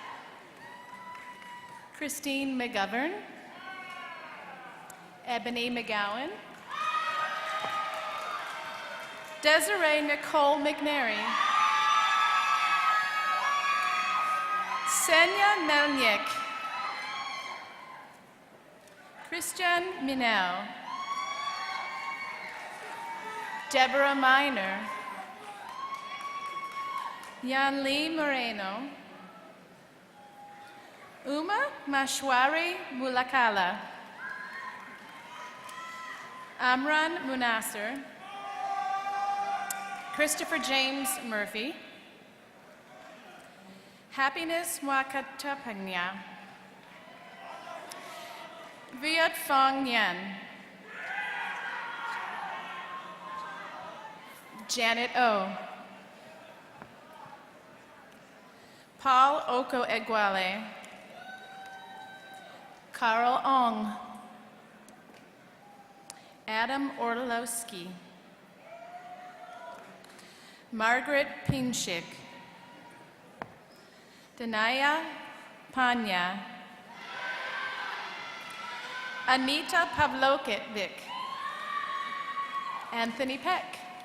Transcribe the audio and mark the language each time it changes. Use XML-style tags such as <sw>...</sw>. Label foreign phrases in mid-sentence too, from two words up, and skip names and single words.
<en>Christine McGovern, Ebony McGowan, Desiree Nicole McNary, Senya Melnyk, Christian Minel, Deborah Miner, Yanli Moreno, Uma Mashwari Mulakala, Amran Munasser, Christopher James Murphy, Happiness Mwakatapanya, Viet Fong Nyen, Janet O, Paul Oko Egwale, Carl Ong, Adam Orlowski, Margaret Pinchik, Danaya Panya, Anita Pavlovic, Anthony Peck,</en>